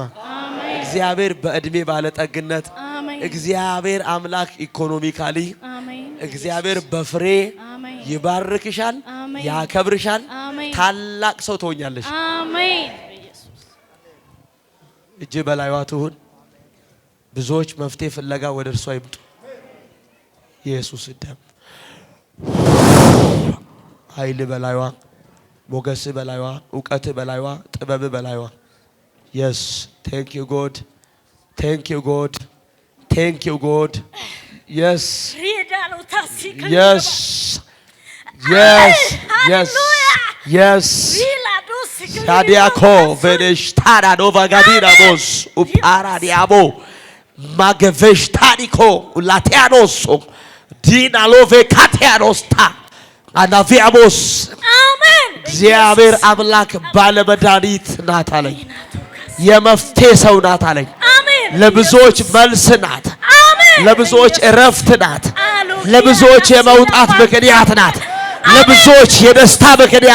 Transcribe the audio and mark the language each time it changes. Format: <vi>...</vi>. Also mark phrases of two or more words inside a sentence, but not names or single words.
<am>እግዚአብሔር በእድሜ ባለጠግነት፣ እግዚአብሔር አምላክ ኢኮኖሚካሊ፣ እግዚአብሔር በፍሬ ይባርክሻል፣ ያከብርሻል። ታላቅ ሰው ትሆኛለሽ። እጅ በላይዋ ትሁን። ብዙዎች መፍትሄ ፍለጋ ወደ እርሷ ይምጡ። ኢየሱስ ደም ኃይል በላይዋ፣ ሞገስ በላይዋ፣ እውቀት በላይዋ፣ ጥበብ በላይዋ Yes.</am> <en>Thank you, God. Thank you, God. Thank you, God. Yes. Yes. Yes. Yes. Yes. Shadiako vedesh tada nova gadira bos upara diabo magevesh tadiko latianoso dina love katianosta anaviamos.</en> <am>አሜን። እግዚአብሔር አምላክ ባለመድኃኒት ናት አለኝ። የመፍትሄ ሰው ናት አለኝ። አሜን። ለብዙዎች መልስ ናት። አሜን። ለብዙዎች እረፍት ናት። ለብዙዎች የመውጣት ምክንያት ናት። ለብዙዎች የደስታ ምክንያት</am>